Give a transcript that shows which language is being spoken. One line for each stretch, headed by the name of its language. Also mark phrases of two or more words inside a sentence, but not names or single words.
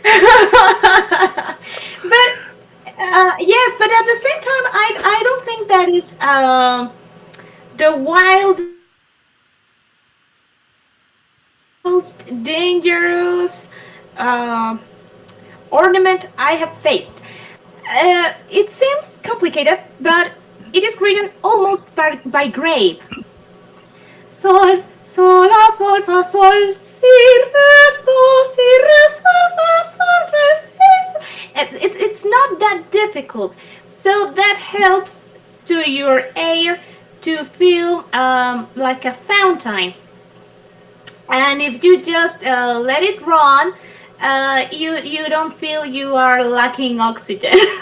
English: But yes, but at the same time, I don't think that is the wildest, most dangerous ornament I have faced. It seems complicated, but it is written almost by grave. Sol, sol, la, sol, fa, sol, si, re, do, si, re, sol, fa, sol, re, si. It's not that difficult. So that helps to your air to feel like a fountain. And if you just let it run, you don't feel you are lacking oxygen.